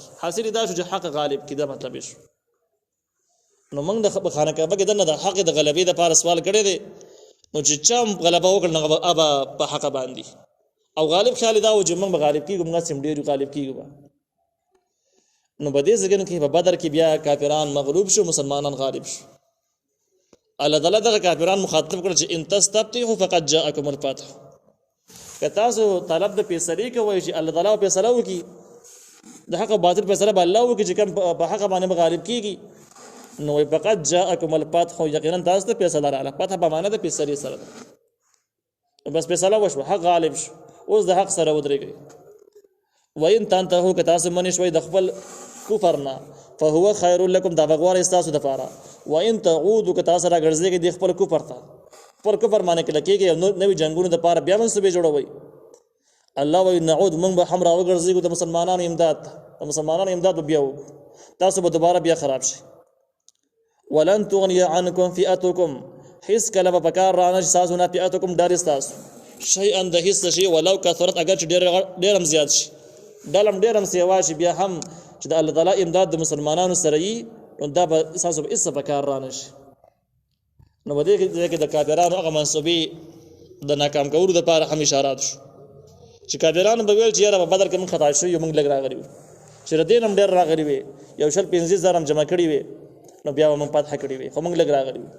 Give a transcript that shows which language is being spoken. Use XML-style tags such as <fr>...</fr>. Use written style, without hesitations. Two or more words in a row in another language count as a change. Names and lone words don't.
<ps>حاصل دا شو چې حق غالب کړي، دا مطلب شو. نو موږ د خانه کعبه کې د حق د غلبې د لپاره سوال کړی دی، نو چې چا غلبه وکړ نو ابا په حق باندې او غالب خیال دا و چې موږ به غالب کیږو، موږ سم ډیر غالب کیږو. نو په دې ځکه کې په بدر کې بیا کافران مغلوب شو، مسلمانان غالب شو. الله تعالی دغه کافران مخاطب کړ چې</ps> <ar>ان تستفتحوا فقد جاءكم الفتح،</ar> <ps>که تاسو طلب د فیصلې کوئ چې الله تعالی فیصله وکړي، د حق او باطل فیصله به الله وکړي چې کوم په حق باندې غالب کیږي، نو</ps> <ar>فقط جاءکم الفتح،</ar> <ps>یقینا تاسو ته فیصله راغله. فتح په معنا د فیصلې سره ده، بس فیصله وشوه، حق غالب شو، اوس د حق سره ودرېږئ.</ps> <ar>وان تنتهوا</ar> <ps>که تاسو منې شوئ د خپل کفر نه</ps> <ar>فهو خیر لکم،</ar> <ps>دا به غوره ستاسو دپاره.</ps> <ar>وان تعودوا</ar> <ps>که تاسو راګرځېږئ د خپل کفر ته، پر کفر باندې کله کېږي او نوې جنګونو دپاره بیا منصوبې جوړوئ. الله وایي نعود، موږ به هم راوګرځېږو د مسلمانانو امداد ته، د مسلمانانو امداد به بیا وکړو، تاسو به دوباره بیا خراب شئ.</ps> <ar>ولن تغني عنكم فئتكم،</ar> <ps>هیڅ کله به پکار رانه شي تاسو نه فئتکم ډېر ستاسو شیئا د هیڅ شي</ps> <ar>ولو کثرت،</ar> <ps>اگر چې ډېر هم زیات شي، ډلم ډېر هم سیوا شي، بیا هم چې د الله تعالی امداد د مسلمانانو سره وي نو دا به تاسو به هېڅ پکار رانه شي. نو په دې کې د کافرانو هغه منصوبې د ناکام کولو دپاره هم اشارات شو چې کافرانو به ویل چې یاره په بدر کې موږ خطا شوي یو، موږ لږ راغلي وو، چې د دې نه هم ډېر راغلي وي، 150,000 هم جمع کړي وي نو بیا به موږ فتح کړي وي، خو موږ لږ راغلي وو.</ps>